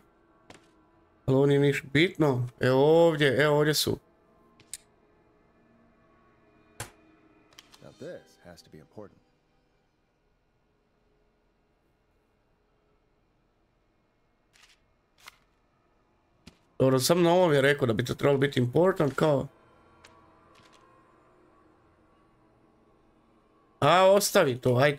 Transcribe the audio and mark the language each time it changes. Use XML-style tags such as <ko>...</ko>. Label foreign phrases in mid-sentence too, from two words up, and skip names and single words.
<hr>Ali ovo nije niš bitno. Evo ovdje su.</hr> <en>Now this has to be important.</en> <hr>Dobro, sam na ovom je rekao da bi to trebalo biti important kao... A, ostavi to, ajde.</hr>